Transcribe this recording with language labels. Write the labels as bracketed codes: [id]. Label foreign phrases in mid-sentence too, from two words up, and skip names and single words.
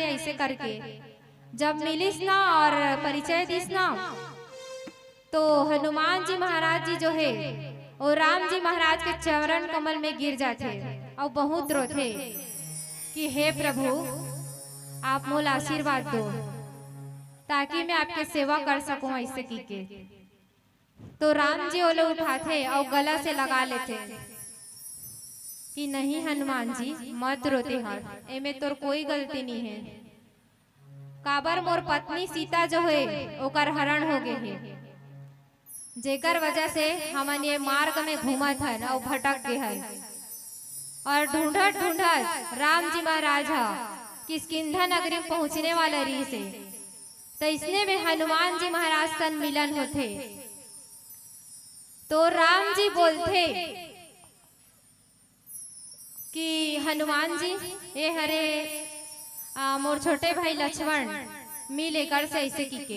[hne] ऐसे करके जब मिलिस ना और परिचय दिस ना तो हनुमान जी महाराज जी जो है वो राम जी महाराज के चरण कमल में गिर जाते और बहुत रोते कि हे प्रभु आप मोल आशीर्वाद दो ताकि मैं आपके सेवा कर सकूं। ऐसे की के तो राम जी ओले उठाते और गला से लगा लेते कि नहीं हनुमान जी मत रोते हर, एमे तोर कोई गलती नहीं है। काबर मोर पत्नी सीता जो है ओकर हरण हो गए है, जेकर वजह से हमन ये मार्ग में घूमत हन और भटक गए हन और ढूंढत ढूंढत राम जी महाराज किष्किंधा नगरी में पहुंचने वाला रही से। तो इसने में हनुमान जी महाराज सन मिलन होते। तो राम जी बोलते कि हनुमान जी ये हरे मोर छोटे भाई लक्ष्मण मिले कर से ऐसे की के।